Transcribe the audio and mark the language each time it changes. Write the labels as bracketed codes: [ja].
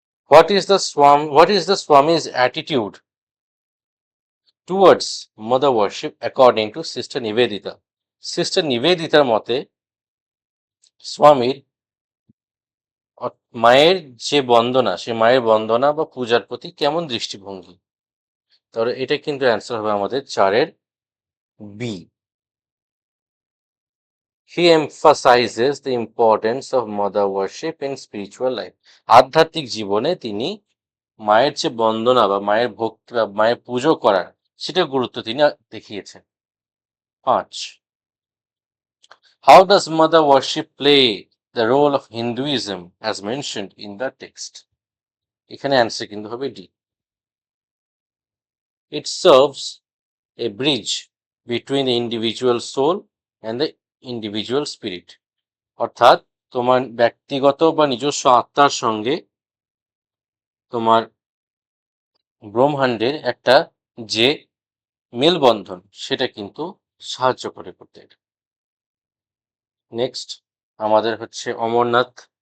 [en] What is the Swami's attitude towards mother worship according to Sister Nivedita? [bn] Sister নিবেদিতার মতে স্বামীর মায়ের যে বন্দনা, সে মায়ের বন্দনা বা পূজার প্রতি কেমন দৃষ্টিভঙ্গি? তাহলে এটা কিন্তু অ্যান্সার হবে আমাদের 4-এর B. [en] He emphasizes the importance of mother worship in spiritual life. [bn] আধ্যাত্মিক জীবনে তিনি মায়ের যে বন্দনা বা মায়ের ভক্তি বা মায়ের পুজো করার সেটা গুরুত্ব তিনি দেখিয়েছেন। 5. [en] How does mother worship play the role of Hinduism as mentioned in the text? [bn] এখানে অ্যান্সার কিন্তু হবে D. [en] It serves a bridge between the individual soul and the individual spirit. [bn] অর্থাৎ তোমার ব্যক্তিগত বা নিজস্ব আত্মার সঙ্গে তোমার ব্রহ্মাণ্ডের একটা যে মেলবন্ধন সেটা কিন্তু সাহায্য করে করতে। নেক্সট আমাদের হচ্ছে অমরনাথ।